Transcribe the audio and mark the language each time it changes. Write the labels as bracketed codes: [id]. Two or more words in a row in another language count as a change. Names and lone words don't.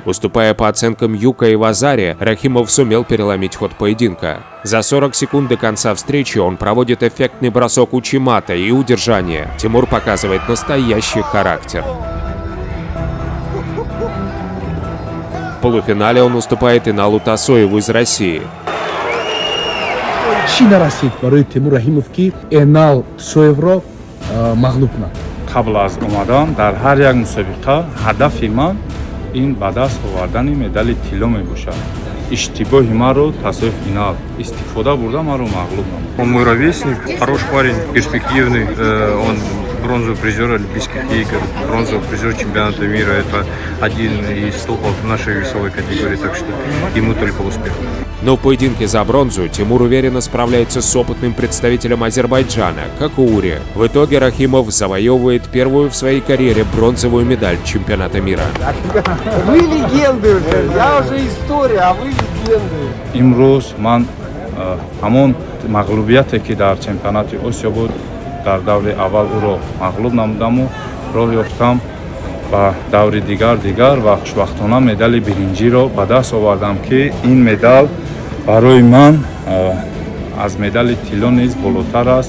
[ru] Уступая по оценкам Юка и Вазари, Рахимов сумел переломить ход поединка. За 40 секунд до конца встречи он проводит эффектный бросок учимата и удержание. Тимур показывает настоящий характер. В полуфинале он уступает Иналу Тасоеву из России. [tg] چی نرسید برای تیمور رحیموف که اینال تسویف را مغلوب کنند. قبل از اومدن در هر یک مسابقه هدف من این به دست آوردن مدال طلا میباشد. اشتباه ما رو تسویف اینال استفاده برده ما رو مغلوب نمود. [ru] Он мой ровесник, хороший парень, перспективный. Он бронзовый призер Олимпийских игр, бронзовый призер чемпионата мира. Это один из топов нашей весовой категории, так что ему только успех. Но в поединке за бронзу Тимур уверенно справляется с опытным представителем Азербайджана, Какуури. В итоге Рахимов завоевывает первую в своей карьере бронзовую медаль чемпионата мира. Вы легенды уже, я уже история, а вы легенды. [tg] امروز من همون مغلوبیتی که در چمپیونات آسیا بود در دور اول او را مغلوب نمودم و راه یافتم و دور دیگر و خوشبختانه مدال برنجی را به دست آوردم که این مدال برای من از مدال طلا نیز بالاتر است.